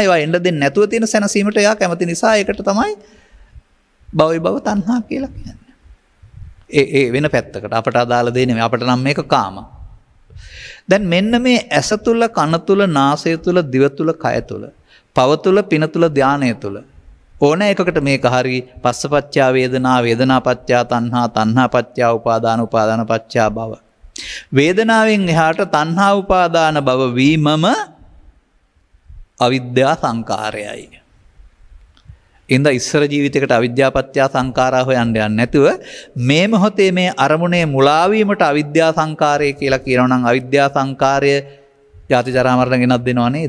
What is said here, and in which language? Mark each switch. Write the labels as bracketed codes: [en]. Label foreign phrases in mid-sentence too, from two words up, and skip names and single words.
[si] ඒවා එන්න දෙන්නේ නැතුව තියෙන සැනසීමට එයා කැමති නිසා ඒකට තමයි භව තණ්හා කියලා කියන්නේ. ඒ වෙන පැත්තකට අපට අදාළ දෙ නෙමෙයි. අපට නම් මේක කාම. දැන් මෙන්න මේ ඇස තුල, කන තුල, නාසය තුල, දිව තුල, කය තුල, පව තුල, පින තුල, ධානය තුල ඕන එකකට මේක හරි [pi] පස්සපච්චා වේදනා, වේදනා පච්චා තණ්හා, තණ්හා පච්චා උපාදාන, උපාදාන පච්චා භව. [si] වේදනාවෙන් එහාට තණ්හා, උපාදාන, භව වීමම අවිද්‍යා සංකාරයයි. ඉඳ ඉස්සර ජීවිතයකට අවිද්‍යා පත්‍ය සංඛාරා හොයන්න යන්නේ නැතුව මේ මොහොතේ මේ අරමුණේ මුලා වීමට අවිද්‍යා සංඛාරය කියලා කියනවා නම් අවිද්‍යා සංඛාරය ජාති ජරා මරණ ගෙනත් දෙනව නේද?